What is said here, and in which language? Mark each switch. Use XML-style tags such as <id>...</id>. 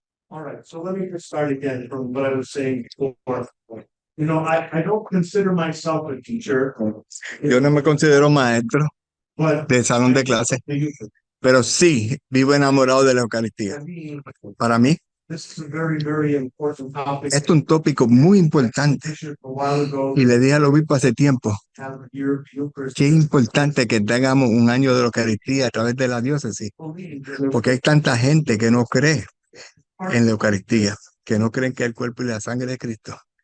<en>All right, so let me just start again from what I was saying before. I don't consider myself a teacher,</en> <es>Yo no me considero maestro</es> <en>but</en> <es>de salón de clase, pero sí vivo enamorado de la Eucaristía. Para mí,</es> <en>this is a very, very important topic.</en> <es>esto es un tópico muy importante.</es> <en>A while ago,</en> <es>Y le dije al obispo hace tiempo,</es> <en>have a year</en> <es>qué importante que tengamos un año de la Eucaristía a través de la diócesis, porque hay tanta gente que no cree en la Eucaristía, que no creen que es el cuerpo y la sangre de Cristo.</es>